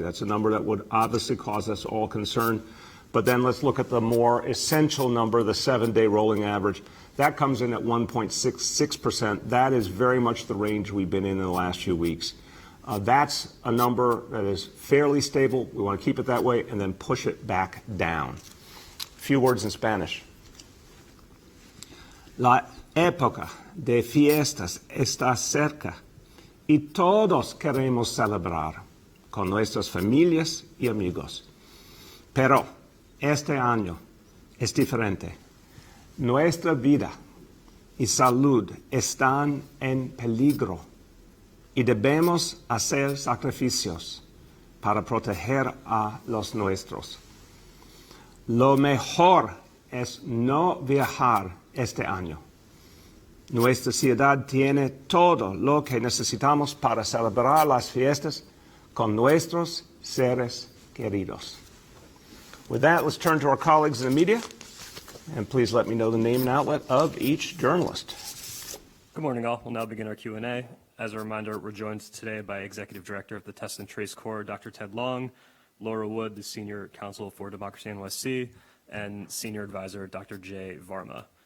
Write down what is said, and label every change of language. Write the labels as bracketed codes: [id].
[en] That's a number that would obviously cause us all concern. But then let's look at the more essential number, the 7-day rolling average. That comes in at 1.66%. That is very much the range we've been in the last few weeks. That's a number that is fairly stable. We want to keep it that way and then push it back down. A few words in Spanish. [es] La época de fiestas está cerca y todos queremos celebrar con nuestras familias y amigos. Pero este año es diferente. Nuestra vida y salud están en peligro y debemos hacer sacrificios para proteger a los nuestros. Lo mejor es no viajar este año. Nuestra ciudad tiene todo lo que necesitamos para celebrar las fiestas con nuestros seres queridos. [en] With that, let's turn to our colleagues in the media, and please let me know the name and outlet of each journalist. Good morning, all. We'll now begin our Q&A. As a reminder, we're joined today by Executive Director of the Test and Trace Corps, Dr. Ted Long, Laura Wood, the Senior Counsel for Democracy NYC, and Senior Advisor, Dr. Jay Varma.